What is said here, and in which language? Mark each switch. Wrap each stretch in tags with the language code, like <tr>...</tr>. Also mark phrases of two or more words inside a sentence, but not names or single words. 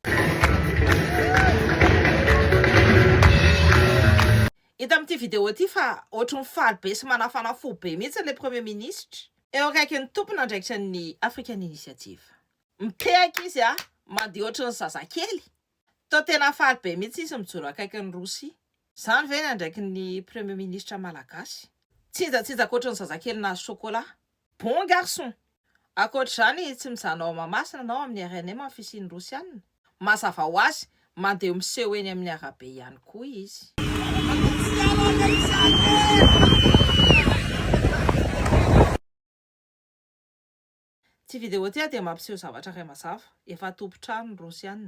<mg>Hita amin'ity vidéo ity fa ohatry ny faly be sy manafana fo be mihitsy ilay</mg> <fr>premier ministre.</fr> <mg>Eo akaiky ny tompona andraikitra ny African Initiative. Mitehaka izy mandeha ohatry ny zazakely. Tao tena faly be mihitsy izy mijoro akaiky ny Rosia. Izany ve nandraiky ny</mg> <fr>premier ministre</fr> <mg>malagasy? Tsinjatsijaka ohatry ny zazakely nahazo chocolat.</mg> <fr>Bon garçon.</fr> <mg>Akoatr'izany tsy mijana ao Mahamasina na ao amin'ny RNM amin'ny fisian'ny Rosiana. Mazava ho azy mandeha miseho eny amin'ny arabe ihany koa izy. Ty vidéo ty dia mampiseho zavatra iray mazava, efa tompo-trano ny Rosiana.</mg>